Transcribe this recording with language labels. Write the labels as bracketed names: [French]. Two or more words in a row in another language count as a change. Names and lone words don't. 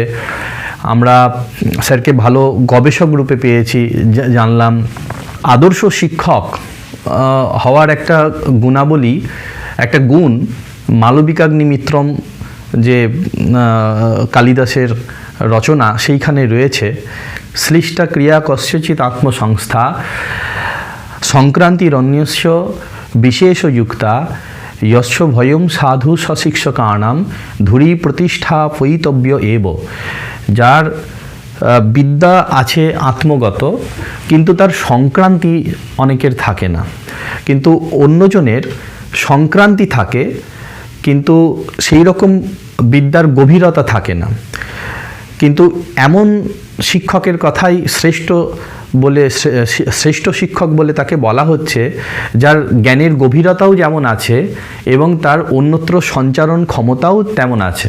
[Bangla] আমরা স্যারকে ভালো গবেষক রূপে পেয়েছি, জানলাম আদর্শ শিক্ষক হওয়ার একটা গুণাবলী, একটা গুণ মালবিকাগ্নিমিত্রম যে কালিদাসের রচনা, সেইখানে রয়েছে। [Sanskrit] শ্লিষ্টা ক্রিয়া কস্যচিৎ আত্মসংস্থা সংক্রান্তিরন্যস্য বিশেষযুক্তা यश भयम साधु सशिक्षकाणाम धुरी प्रतिष्ठा पयितव्य एव। [Bangla] যার বিদ্যা আছে আত্মগত, কিন্তু তার সংক্রান্তি অনেকের থাকে না, কিন্তু অন্যজনের সংক্রান্তি থাকে কিন্তু সেই রকম বিদ্যার গভীরতা থাকে না। কিন্তু এমন শিক্ষকের কথাই শ্রেষ্ঠ শিক্ষক বলে তাকে বলা হচ্ছে, যার জ্ঞানের গভীরতাও যেমন আছে এবং তার অন্যত্র সঞ্চারণ ক্ষমতাও তেমন আছে।